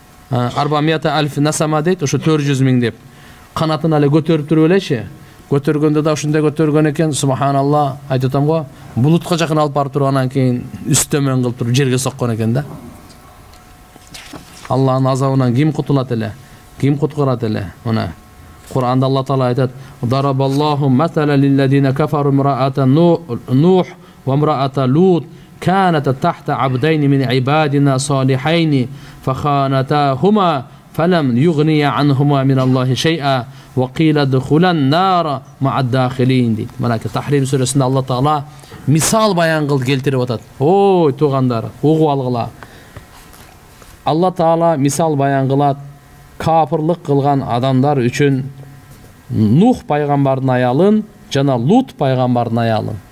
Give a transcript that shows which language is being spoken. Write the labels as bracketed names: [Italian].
[Kyrgyz] 400,000 насама дейт, ошо 400 миң деп. Канатын эле көтөрүп туруп элечи. Көтөргөндө да ушундай көтөргөн экен, субханалла, айтып атам го, булутка жакын алып барып туруп анан кийин үстөмөн кылып туруп жерге соккон экен да. Аллахтын азабынан ким кутулат эле? Ким куткарат эле? Мына Кур'анда Алла таала айтат: [Arabic] "Дарабаллаху масала лиллазина кафару имраата Нух ва имраата Лут كانت تحت عبدين من عبادنا صالحين فخانتاهما فلم يغني عنهما من الله شيئا وقيل ادخلا النار مع الداخلين" [Kyrgyz] дейт. Мына Тахрим сүрөсүндө Алла таала мисал баян кылып келтирип атат. Ой туугандар, угуп алгыла. Алла таала мисал баян кылат кафырлык кылган адамдар үчүн Нух пайгамбардын аялын жана Лут пайгамбардын аялын.